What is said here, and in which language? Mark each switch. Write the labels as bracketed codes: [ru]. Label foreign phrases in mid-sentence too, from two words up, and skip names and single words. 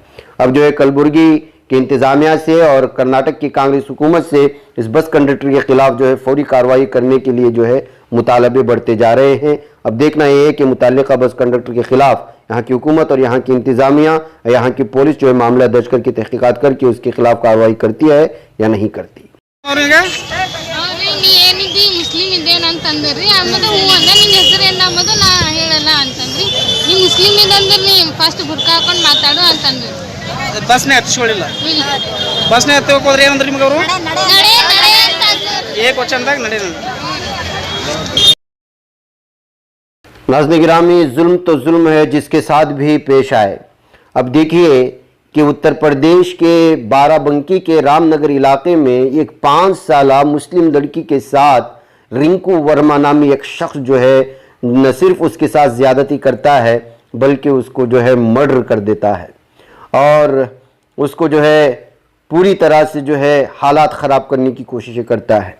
[ur] اب جو ہے کلبرگی کے انتظامیہ سے اور کرناٹک کی کانگریس حکومت سے اس بس کنڈکٹر کے خلاف جو ہے فوری کارروائی کرنے کے لیے جو ہے مطالبے بڑھتے جا رہے ہیں۔ اب دیکھنا یہ ہے کہ متعلقہ بس کنڈکٹر کے خلاف یہاں کی حکومت اور یہاں کی انتظامیہ، یہاں کی پولیس جو ہے معاملہ درج کر کے تحقیقات کر کے اس کے خلاف کارروائی کرتی ہے یا نہیں کرتی۔ [kn] ಮುಸ್ಲಿಂ ಇದೇನಂತಂದ್ರಿ ಆಮೇಲೆ ಹೂ ಅಂದ ನಿನ್ನ ಹೆಸರು ಏನು ಅಂಬುದು ನಾ ಹೇಳಲ್ಲ ಅಂತಂದ್ರಿ ನೀ ಮುಸ್ಲಿಂ ಇದಂದ್ರೆ ನೀ ಫಸ್ಟ್ ಬುರ್ಕಾ ಹಾಕೊಂಡು ಮಾತಾಡು ಅಂತಂದ್ರಿ ಬಸ್ನೇ ಹತ್ತಿಸ್ಕೊಳ್ಳಿಲ್ಲ ಬಸ್ನೇ ಹತ್ತಿ ಹೋಗೋದ್ರೆ ಏನಂದ್ರೆ ನಿಮ್ಗೆ ಅವರು ನಡೆ ನಡೆ ಅಂತಂದ್ರು ಏಕ್ ವಚನದಾಗ ನಡೆ [ur] ناظرین گرامی، ظلم تو ظلم ہے جس کے ساتھ بھی پیش آئے. اب دیکھیے کہ اتر پردیش کے بارہ بنکی کے رام نگر علاقے میں ایک 5 سالہ مسلم لڑکی کے ساتھ رنکو ورما نامی ایک شخص جو ہے نہ صرف اس کے ساتھ زیادتی کرتا ہے بلکہ اس کو جو ہے مرڈر کر دیتا ہے اور اس کو جو ہے پوری طرح سے جو ہے حالات خراب کرنے کی کوششیں کرتا ہے.